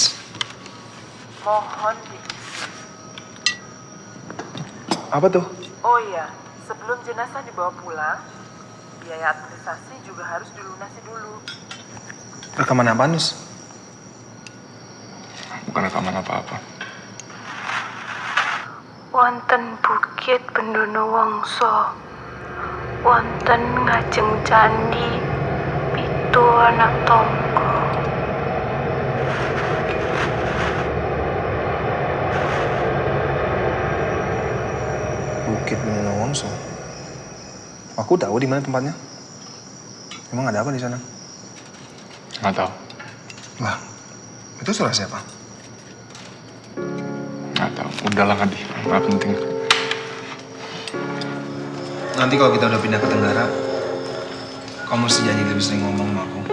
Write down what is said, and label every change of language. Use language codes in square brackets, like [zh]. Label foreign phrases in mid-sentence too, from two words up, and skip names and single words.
[id] Mohon, Dik. Apa tuh? Oh iya, sebelum jenazah dibawa pulang, biaya administrasi juga harus dilunasi dulu. Rekaman apa, Nus? Bukan rekaman apa-apa. [jv] Wonten bukit Pendono Wangsa, wonten ngajeng candi pitu anak tangga. [id] Bukit Pendono Wangsa. Aku tahu di mana tempatnya. Emang ada apa di sana? Nggak tahu. Lah, itu suara siapa? Nggak tahu. Udahlah, Ngadi. Nggak penting. Nanti kalau kita udah pindah ke Tenggara, kamu mesti janji lebih sering ngomong sama aku.